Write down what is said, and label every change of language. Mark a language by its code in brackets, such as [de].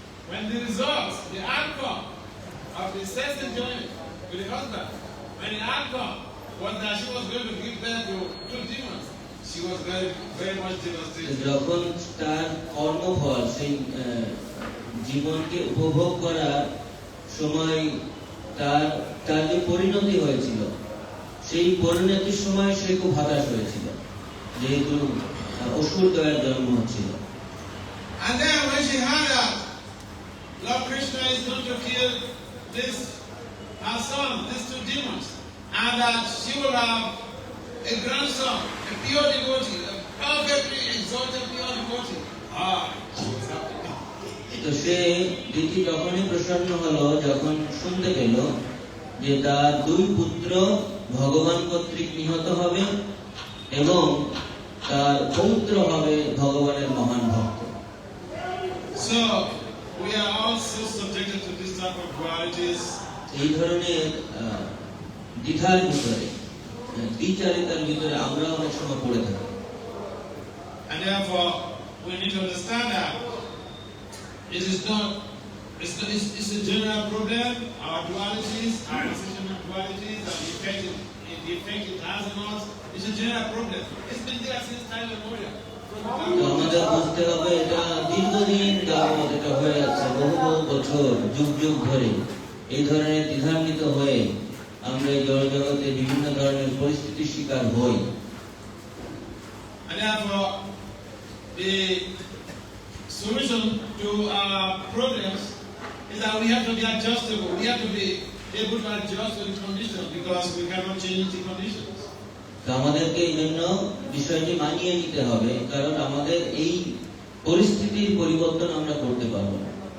[en] When the results, the outcome of the sex enjoyment with the husband, when the outcome was that she was going to give birth to two demons, she was very, very much devastated. [bn] যখন তার কর্মফল সেই জীবনকে উপভোগ করার সময় তার যে পরিণতি হয়েছিল, সেই পরিণতির সময় সে খুব হতাশ হয়েছিল, যেহেতু অসুর দয়ার জন্ম হচ্ছিল। [en] And then when she heard that Lord Krishna is going to kill this her son, these two demons, and that she will have a grandson, a pure devotee, a perfectly exalted pure devotee. She was happy. [bn] তো সে দিদি তখনই প্রসন্ন হলো যখন শুনতে পেল যে তার দুই পুত্র ভগবান কর্তৃক নিহত হবে এবং তার পৌত্র হবে ভগবানের মহান ভক্ত। [en] So we are also subjected to this type of dualities. [bn] এই ধরনের দ্বিধার ভিতরে, দ্বিচারিতার ভিতরে আমরা অনেক সময় পড়ে থাকি। [en] And therefore we need to understand that it is not, it's a general problem. Our dualities, our decision of dualities, and the effect it has on us, it's a general problem. It's been there since time immemorial. [bn] আমাদের বুঝতে হবে এটা দীর্ঘদিন যাবত এটা হয়ে যাচ্ছে, বহু বহু বছর, যুগ যুগ ধরে এই ধরনের দ্বিধান্বিত হয়ে আমরা এই জগতে বিভিন্ন ধরনের পরিস্থিতির শিকার হই। [en] And therefore the solution to our problems is that we have to be adjustable. We have to be able to adjust to the conditions because we cannot change the conditions. [bn] আমাদেরকে এই জন্য বিষয়টি মানিয়ে নিতে হবে, কারণ আমাদের এই পরিস্থিতির পরিবর্তন আমরা করতে পারবো না।